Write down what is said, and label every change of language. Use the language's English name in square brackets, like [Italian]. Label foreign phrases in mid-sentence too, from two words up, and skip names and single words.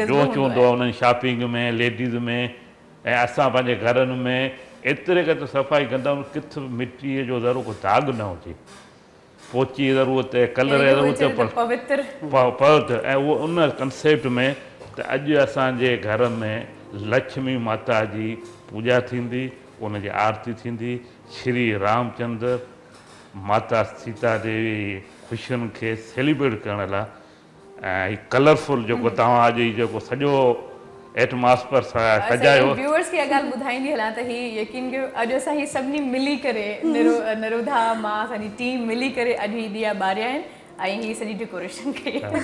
[Sindhi] जोश हूंदो आहे उन्हनि शॉपिंग में, लेडीज़ में। ऐं असां पंहिंजे घरनि में एतिरे क़दुरु सफ़ाई कंदा आहियूं, किथे मिटीअ जो ज़रूरु को दाग न हुजे, पोची जी ज़रूरत आहे, कलर जी ज़रूरत आहे, पवित्र। ऐं उहो उन कंसेप्ट में त अॼु असांजे घर में लक्ष्मी माता जी पूॼा थींदी, उनजी आरती थींदी, श्री रामचंद्र माता सीता देवी ख़ुशियुनि खे सेलिब्रेट करण लाइ ऐं कलरफुल जेको तव्हां अॼु जेको सॼो एटमॉस्फेयर सजायो। व्यूअर्स खे ॻाल्हि ॿुधाईंदी हलां त ही यकीन कयो, अॼु असां ही सभिनी मिली करे निरोधा मां असांजी टीम मिली करे अॼु ही ॾीआ ॿारिया आहिनि ऐं ही सॼी डेकोरेशन कई।